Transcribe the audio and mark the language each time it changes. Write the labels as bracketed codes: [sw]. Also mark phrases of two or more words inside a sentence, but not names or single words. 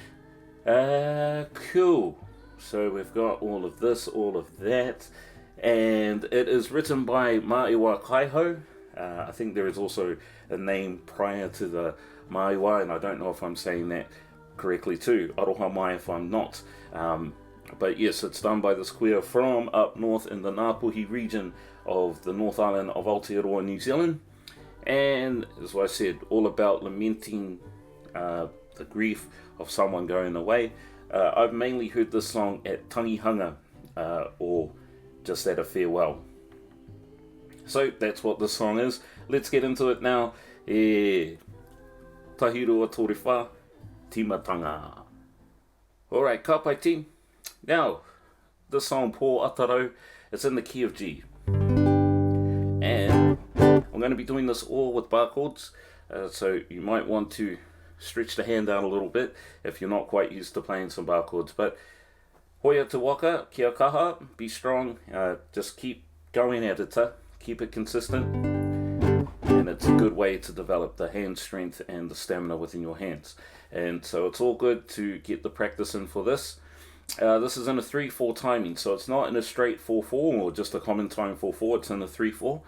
[en] Cool. So we've got all of this, all of that. And it is written by Maiwa Kaiho. I think there is also a name prior to the Maiwa, and I don't know if I'm saying that correctly too. [mi] Aroha mai [en] if I'm not. But yes, it's done by this queer from up north in the Ngāpuhi region of the North Island of Aotearoa, New Zealand. And as I said, all about lamenting the grief of someone going away. I've mainly heard this song at tangihanga, or just at a farewell. So that's what this song is. Let's get into it now. [mi] Tahirua Torewha, Timatanga. [en] Alright, [mi] ka pai [en] team. Now, this song Pō Atarau, it's in the key of G. And I'm going to be doing this all with bar chords, so you might want to stretch the hand out a little bit if you're not quite used to playing some bar chords. [mi] But hoia te waka, kia kaha, [en] be strong, just keep going at it, keep it consistent, and it's a good way to develop the hand strength and the stamina within your hands. And so it's all good to get the practice in for this. This is in a 3/4 timing, so it's not in a straight 4/4 or just a common time 4/4, it's in a 3/4.